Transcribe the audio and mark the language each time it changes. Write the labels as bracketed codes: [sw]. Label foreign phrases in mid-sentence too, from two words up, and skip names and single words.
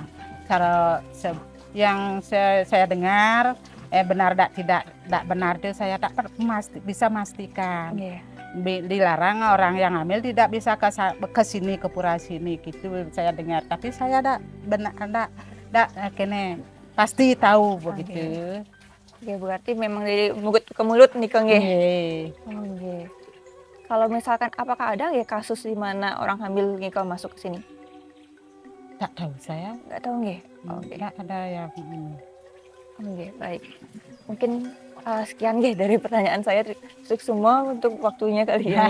[id] Cara yang saya dengar benar tidak benar itu saya tak bisa pastikan. Nggih. Dilarang orang yang hamil tidak bisa ke sini ke pura sini gitu saya dengar. Tapi saya tidak kene pasti tahu begitu. Oke, berarti memang dari mulut ke mulut nih Kang nggih. Nggih. Oh, nggih. Kalau misalkan apakah ada ya kasus di mana orang hamil nih kalau masuk ke sini? Tak tahu saya. Enggak tahu nggih. Oke. Tidak ada ya. Oke, baik. Mungkin sekian nggih dari pertanyaan saya. Sukses semua untuk waktunya kali ini.